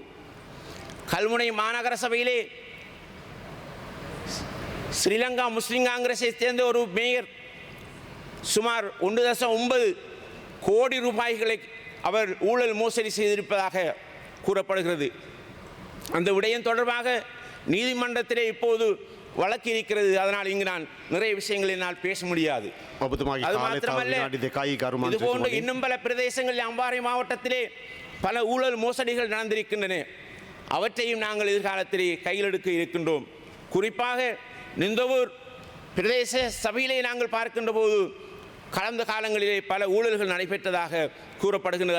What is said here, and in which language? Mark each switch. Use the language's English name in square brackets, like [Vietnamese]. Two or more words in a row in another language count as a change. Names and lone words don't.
[Tamil] கல்முனை மாநகர சபையிலே ஸ்ரீலங்கா முஸ்லிம் காங்கிரஸை சேர்ந்த ஒரு மேயர் சுமார் 1.9 கோடி ரூபாய்களை அவர் ஊழல் மோசடி செய்திருப்பதாக கூறப்படுகிறது. அந்த விடயம் தொடர்பாக நீதிமன்றத்திலே இப்போது வழக்கு இருக்கிறது. அதனால் இங்கு நான் நிறைய விஷயங்களை என்னால் பேச முடியாது. [Sinhala] ඔබතුමාගේ [Tamil] அது [Sinhala] කාලය තව [Tamil] மாத்திரமல்ல, [Sinhala] විනාඩි 2යි ගරු [Tamil] இது போன்ற [Sinhala] මන්ත්‍රීතුමනි. [Tamil] இன்னும் பல பிரதேசங்களில் அம்பாறை மாவட்டத்திலே பல ஊழல் மோசடிகள் நடந்திருக்கின்றன. அவற்றையும் நாங்கள் எதிர்காலத்திலே கையில் எடுக்க இருக்கின்றோம். குறிப்பாக நிந்தவூர் பிரதேச சபையிலே நாங்கள் பார்க்கின்ற போது கடந்த காலங்களிலே பல ஊழல்கள் நடைபெற்றதாக கூறப்படுகின்றது.